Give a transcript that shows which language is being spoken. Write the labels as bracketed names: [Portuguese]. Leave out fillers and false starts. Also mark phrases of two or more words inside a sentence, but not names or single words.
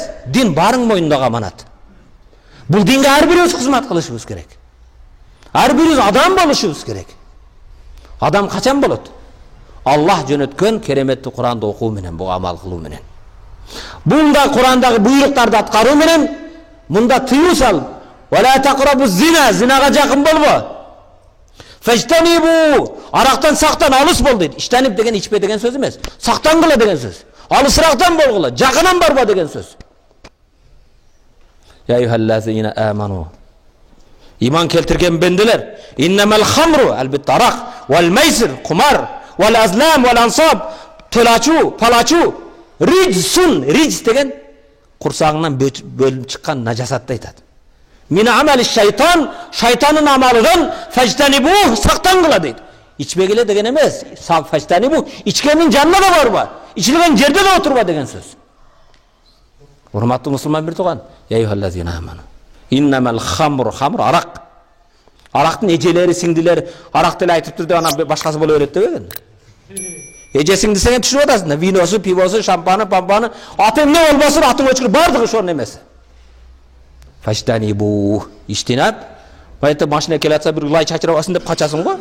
[Kyrgyz] Дин барың мойнундагы аманат. Бул динге ар бирибиз кызмат кылышыбыз керек. Ар бирибиз адам болушубуз керек. Адам качан болот? Аллах жөнөткөн кереметтүү Куранды окуу менен, бу амал кылуу менен. Бунда Курандагы буйруктарды аткаруу менен, мында тыюу салып, [Arabic] "ولا تقربوا الزنا", [Kyrgyz] зинага жакын болбо. "Фажтанибу", арактан сактан, алыс бол дейт. Иштенип деген ичпе деген сөз эмес. Сактангыла деген сөз. Алысырактан болгула, жакынан барба деген сөз. [Arabic] "يا أيها الذين آمنوا", [Kyrgyz] иман келтирген бенделер, [Arabic] "إنما الخمر", [Kyrgyz] албетте арак, [Arabic] "والميسر", [Kyrgyz] кумар, [Arabic] "والأزلام", "والأنصاب", [Kyrgyz] төлачу, палачу, "Риджсун", ридж деген курсагыңнан бөлүнүп чыккан нажасатты айтат. [Arabic] "من عمل الشيطان", [Kyrgyz] шайтанын амалыдан, "Фажтанибу", сактангыла дейт. Ичпегиле деген эмес, "Фажтанибу", ичкенин жанына да барба, ичилген жерде да отурба деген сөз. Урматтуу мусулман бир тууган, [Arabic] "يا أيها الذين آمنوا إنما الخمر, [Kyrgyz] хамр арак. Арактын эжелери, сиңдилери арак деле айтыптыр деп ана башкасы боло берет дебеген. Эжесиң десең түшүп атасың. Виносу, пивосу, шампаны, пампаны, аты эмне болбосун, атын өчкүрүп бардыгы ошонун эмеси. "Фажтанибу", иштинап, байта машина келатса бир лай чачырабасын деп качасың го.